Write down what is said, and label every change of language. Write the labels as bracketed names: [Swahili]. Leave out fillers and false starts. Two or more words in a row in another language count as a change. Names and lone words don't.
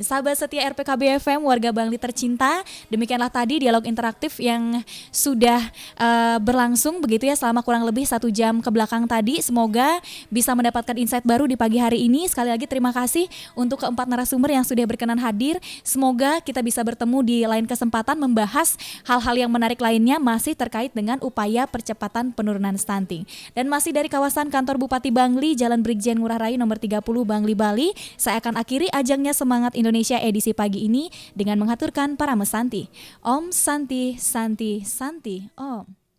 [Indonesian] Sahabat setia RPKB FM, warga Bangli tercinta, demikianlah tadi dialog interaktif yang sudah berlangsung begitu ya selama kurang lebih 1 jam ke belakang tadi. Semoga bisa mendapatkan insight baru di pagi hari ini. Sekali lagi terima kasih untuk keempat narasumber yang sudah berkenan hadir. Semoga kita bisa bertemu di lain kesempatan membahas hal-hal yang menarik lainnya masih terkait dengan upaya percepatan penurunan stunting. Dan masih dari kawasan kantor Bupati Bangli, Jalan Brigjen Ngurah Rai nomor 30 Bangli, Bali, saya akan akhiri ajangnya Semangat Indonesia edisi pagi ini dengan menghaturkan para mesanti. [Sanskrit] Om Santi Santi Santi Om.